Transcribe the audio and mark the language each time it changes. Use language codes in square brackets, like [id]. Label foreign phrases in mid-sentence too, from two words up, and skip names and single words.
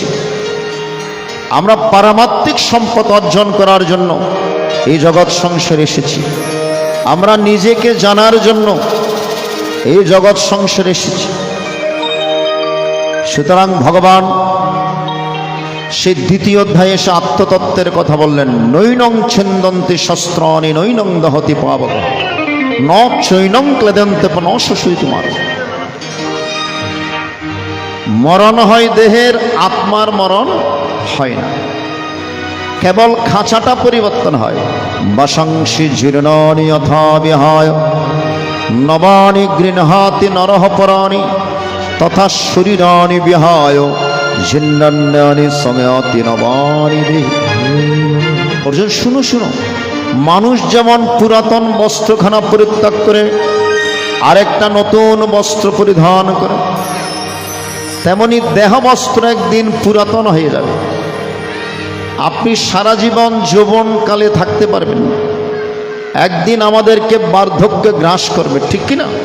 [bn] আমরা পারমাত্মিক সম্পদ অর্জন করার জন্য এই জগৎ সংসারে এসেছি। আমরা নিজেকে জানার জন্য এই জগৎ সংসারে এসেছি। সুতরাং ভগবান সেই দ্বিতীয় অধ্যায়ে এসে আত্মতত্ত্বের কথা বললেন। [sa] নৈনং ছিন্দন্তি শস্ত্রাণি নৈনং দহতি পাবক ন চৈনং ক্লেদন্তে ন শোষই তোমার। [bn] মরণ হয় দেহের, আত্মার মরণ হয় না। কেবল খাঁচাটা পরিবর্তন হয়। [sa] বাসাংসি জীর্ণানি যথা বিহায় নবানি গৃহাতি নরহ পরাণি তথা শরীরানি বিহায় জীর্ণান্যানি সময়াতি নবানি দেহি। [bn] অর্জুন, শুনো শুনো, মানুষ যেমন পুরাতন বস্ত্রখানা পরিত্যাগ করে আরেকটা নতুন বস্ত্র পরিধান করে, তেমনি দেহ বস্ত্র একদিন পুরাতন হয়ে যাবে। আপনি সারা জীবন যৌবনকালে থাকতে পারবেন না, একদিন আমাদেরকে বার্ধক্য গ্রাস করবে, ঠিক কিনা?